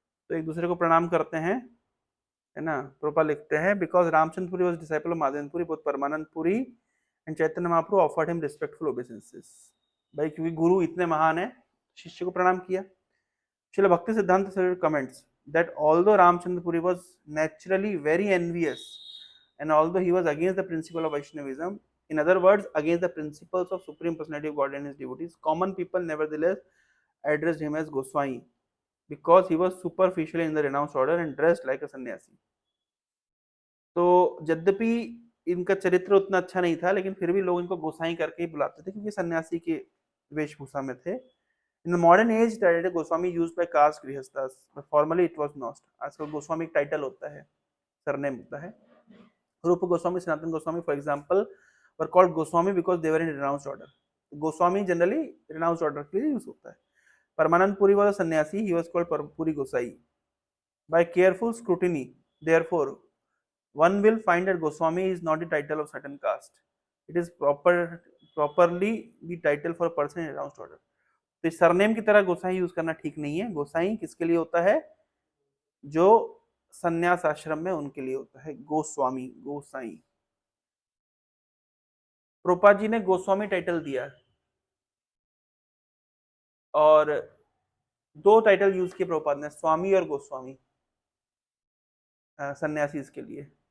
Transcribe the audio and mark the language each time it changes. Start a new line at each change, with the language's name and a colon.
Hindi: तो एक दूसरे को प्रणाम करते हैं, है ना। प्रोपा लिखते हैं
English: Because Ramachandra Puri was disciple of Madhavendra Puri, both Paramananda Puri and Chaitanya Mahaprabhu offered him respectful obeisances.
Hindi: भाई क्योंकि गुरु इतने महान है, शिष्य को प्रणाम किया।
English: Srila Bhakti Siddhanta Saraswati comments that although Ramchandra Puri was naturally very envious and although he was against the principle of Vaishnavism, in other words, against the principles of Supreme Personality of God and his devotees, common people nevertheless addressed him as Goswami because he was superficially in the renounced order and dressed like a sannyasi.
Hindi: तो यद्यपि इनका चरित्र उतना अच्छा नहीं था, लेकिन फिर भी लोग इनको गोसाई करके ही बुलाते थे क्योंकि सन्यासी के वेशभूषा में थे।
English: In the modern age, title Goswami used by caste grihasthas, but formerly it was not.
Hindi: आजकल गोस्वामी एक टाइटल होता है, सरनेम होता है।
English: Rupa Goswami, Sanatana Goswami, for example, were called Goswami because they were in renounced order.
Hindi: Goswami
English: generally renounced order
Hindi: के लिए use होता है।
English: Paramananda Puri was a sannyasi, he was called Puri Gosai. By careful scrutiny, therefore, one will find that Goswami is not the title of certain caste. It is properly the title for a person in renounced order.
Hindi: तो इस surname की तरह गोसाई use करना ठीक नहीं है। गोसाई किसके लिए होता है? जो संन्यास आश्रम में उनके लिए होता है गोस्वामी, गोसाई। प्रोपा जी ने गोस्वामी टाइटल दिया और दो टाइटल यूज किए प्रोपाद ने, स्वामी और गोस्वामी, सन्यासी इसके लिए।